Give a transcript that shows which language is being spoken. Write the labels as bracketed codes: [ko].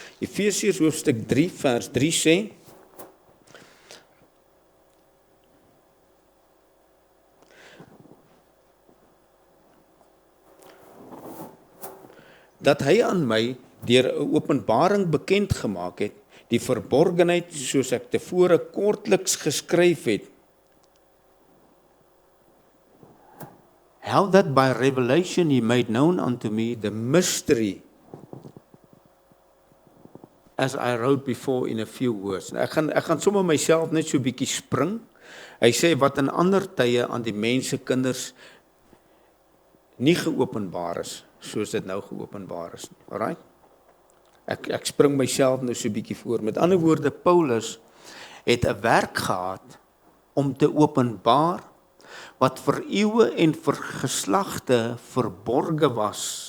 [af] Efesiërs hoofstuk 3 vers 3 sê, dat hy aan my deur 'n openbaring bekend gemaak het, die verborgenheid soos ek tevore kortliks geskryf het. [en] How that by revelation he made known unto me the mystery, as I wrote before in a few words. [af] Ek gaan sommer myself net so 'n bietjie spring. Hy sê wat in ander tye aan die mense kinders nie geopenbaar is, soos dit nou geopenbaar is. Alright? Ek spring myself nou so 'n bietjie voor. Met ander woorde, Paulus het 'n werk gehad om te openbaar wat vir eeue en vir geslagte verborge was.